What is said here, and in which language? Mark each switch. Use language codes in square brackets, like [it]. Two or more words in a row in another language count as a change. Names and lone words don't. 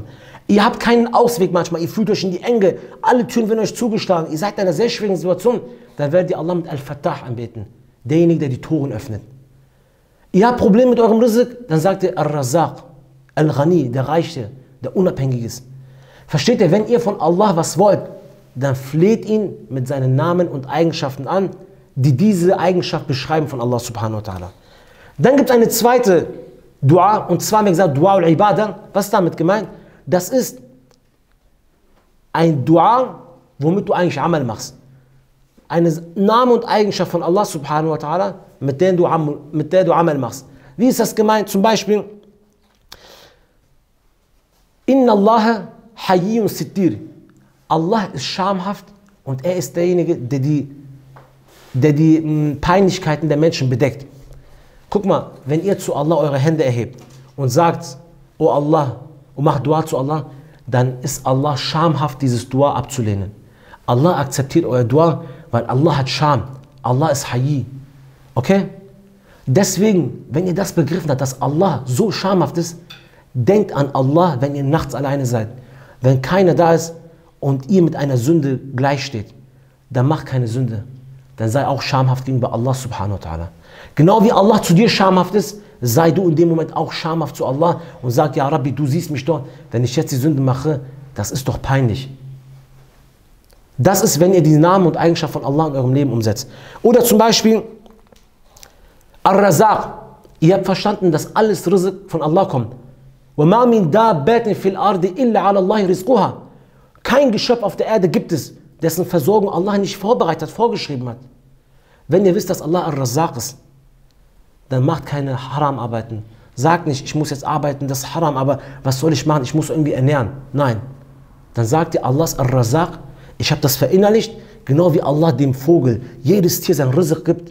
[de] Ihr habt keinen Ausweg manchmal, ihr fühlt euch in die Enge, alle Türen werden euch zugeschlagen, ihr seid in einer sehr schwierigen Situation, dann werdet ihr Allah mit Al-Fattah anbeten, derjenige, der die Toren öffnet. Ihr habt Probleme mit eurem Rizq, dann sagt ihr Al-Razaq, Al-Ghani, der Reiche, der Unabhängige ist. Versteht ihr, wenn ihr von Allah was wollt, dann fleht ihn mit seinen Namen und Eigenschaften an, die diese Eigenschaft beschreiben von Allah [ar] سبحانه وتعالى. [de] Dann gibt es eine zweite Dua, und zwar haben wir gesagt, [ar] دعاء العبادة. [de] Was ist damit gemeint? Das ist ein Dua, womit du eigentlich Amal machst. Eine Name und Eigenschaft von Allah [ar] سبحانه وتعالى, [de] mit der du Amal machst. Wie ist das gemeint? Zum Beispiel, [ar] إن الله حيي ستير. [de] Allah ist schamhaft und er ist derjenige, der die Peinlichkeiten der Menschen bedeckt. Guck mal, wenn ihr zu Allah eure Hände erhebt und sagt, oh Allah, und macht Dua zu Allah, dann ist Allah schamhaft, dieses Dua abzulehnen. Allah akzeptiert euer Dua, weil Allah hat Scham. Allah ist Hayy. Okay? Deswegen, wenn ihr das begriffen habt, dass Allah so schamhaft ist, denkt an Allah, wenn ihr nachts alleine seid. Wenn keiner da ist und ihr mit einer Sünde gleich steht, dann macht keine Sünde. Dann sei auch schamhaft gegenüber Allah [ar] سبحانه وتعالى. [de] Genau wie Allah zu dir schamhaft ist, sei du in dem Moment auch schamhaft zu Allah und sag, ja Rabbi, du siehst mich doch, wenn ich jetzt die Sünde mache, das ist doch peinlich. Das ist, wenn ihr die Namen und Eigenschaften von Allah in eurem Leben umsetzt. Oder zum Beispiel, Ar-Razaq. Ihr habt verstanden, dass alles Rizq von Allah kommt. [ar] وَمَا مِن دَابَّةٍ فِي الْأَرْضِ إِلَّا عَلَى اللَّهِ رِزْقُهَا. [de] Kein Geschöpf auf der Erde gibt es, dessen Versorgung Allah nicht vorbereitet hat, vorgeschrieben hat. Wenn ihr wisst, dass Allah Ar-Razzaq ist, dann macht keine Haram-Arbeiten. Sagt nicht, ich muss jetzt arbeiten, das ist Haram, aber was soll ich machen? Ich muss irgendwie ernähren. Nein. Dann sagt ihr, Allah ist Ar-Razzaq, ich habe das verinnerlicht, genau wie Allah dem Vogel jedes Tier sein Rizq gibt.